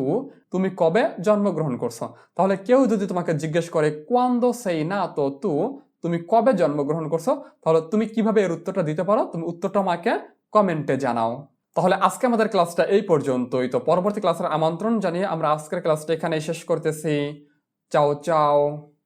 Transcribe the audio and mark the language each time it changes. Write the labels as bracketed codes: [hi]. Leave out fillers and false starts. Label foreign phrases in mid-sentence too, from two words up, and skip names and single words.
[bn] তুমি কবে জন্মগ্রহণ করছো। তাহলে কেউ যদি তোমাকে জিজ্ঞেস করে [it] Quando sei nato tu? [bn] তুমি কবে জন্মগ্রহণ করছো, তাহলে তুমি কিভাবে এর উত্তরটা দিতে পারো, তুমি উত্তরটা আমাকে কমেন্টে জানাও। তাহলে আজকে আমাদের ক্লাসটা এই পর্যন্তই। তো পরবর্তী ক্লাসের আমন্ত্রণ জানিয়ে আমরা আজকের ক্লাসটা এখানে শেষ করতেছি। [it] ciao ciao.